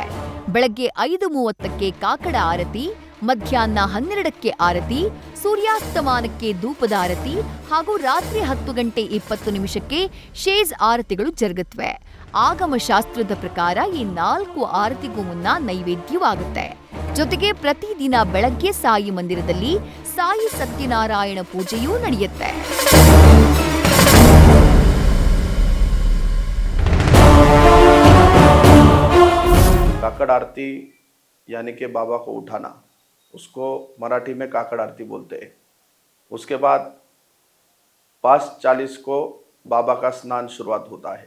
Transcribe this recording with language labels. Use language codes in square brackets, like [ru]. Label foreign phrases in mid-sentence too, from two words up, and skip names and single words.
[kn] ಬೆಳಗ್ಗೆ 5:30ಕ್ಕೆ ಕಾಕಡ ಆರತಿ, ಮಧ್ಯಾಹ್ನ 12ಕ್ಕೆ ಆರತಿ, ಸೂರ್ಯಾಸ್ತಮಾನಕ್ಕೆ ಧೂಪದ ಆರತಿ ಹಾಗೂ ರಾತ್ರಿ 10:20 ಶೇಜ್ ಆರತಿಗಳು ಜರುಗುತ್ತವೆ. ಆಗಮಶಾಸ್ತ್ರದ ಪ್ರಕಾರ ಈ 4 ಆರತಿಗೂ ಮುನ್ನ ನೈವೇದ್ಯವಾಗುತ್ತೆ. ಜೊತೆಗೆ ಪ್ರತಿದಿನ ಬೆಳಗ್ಗೆ ಸಾಯಿ ಮಂದಿರದಲ್ಲಿ ಸಾಯಿ ಸತ್ಯನಾರಾಯಣ ಪೂಜೆಯೂ ನಡೆಯುತ್ತೆ. [hi] काकड़ आरती यानी कि बाबा को उठाना, उसको मराठी में काकड़ आरती बोलते हैं। उसके बाद 5:40 को बाबा का स्नान शुरुआत होता है।